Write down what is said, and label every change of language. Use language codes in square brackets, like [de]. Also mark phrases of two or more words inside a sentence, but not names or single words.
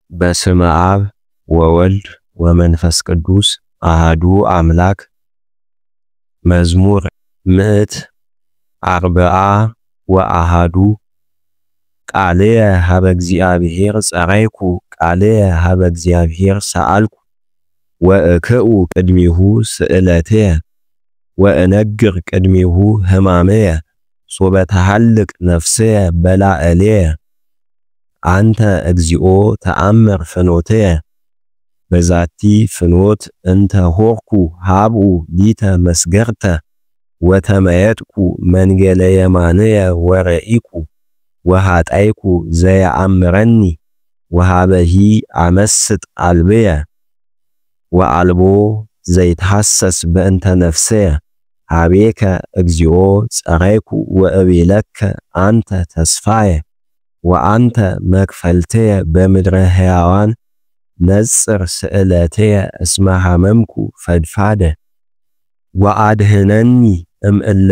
[gez] በስመ አብ ወወልድ ወመንፈስ ቅዱስ አሐዱ አምላክ። መዝሙር 140 ወአሐዱ ቃልየ ሀበ እግዚአብሔር ጸራይኩ ቃልየ ሀበ እግዚአብሔር ሰአልኩ ወእክኡ ቅድሚሁ ስእለትየ ወእነግር ቅድሚሁ ሕማምየ ሶበ ተሐልቅ ነፍስየ በላዕልየ አንተ እግዚኦ ተአምር ፍኖትየ በዛቲ ፍኖት እንተ ሆርኩ ሀብኡ ሊተ መስገርተ ወተመየጥኩ መንገለ የማንየ ወረኢኩ ወሃጣይኩ ዘየአምረኒ ወሃበሂ አመስጥ አልብየ ወአልቦ ዘይትሐሰስ በእንተ ነፍስየ ሀቤከ እግዚኦ ጸራይኩ ወእቤለከ አንተ ተስፋየ ወአንተ መክፈልትየ በምድረ ሕያዋን ነጽር ስእለትየ እስመ ሐመምኩ ፈድፋደ ወአድህነኒ እምእለ